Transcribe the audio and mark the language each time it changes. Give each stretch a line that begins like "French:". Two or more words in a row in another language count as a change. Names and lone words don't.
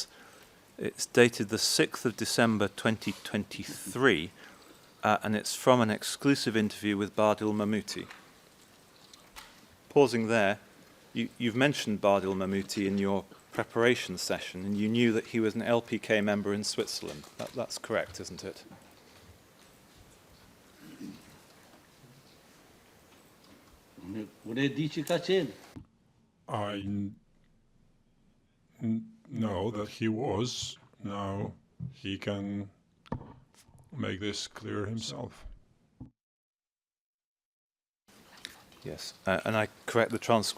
English: It's dated the 6th of December 2023, and it's from an exclusive interview with Badil Mahmouti. Pausing there, you've mentioned Badil Mahmouti in your preparation session, and you knew that he was an LPK member in Switzerland. That's correct, isn't it?
Albanian: unë e di që ka qenë.
English: I know that he was. Now he can make this clear himself. Yes, and I correct the transcript.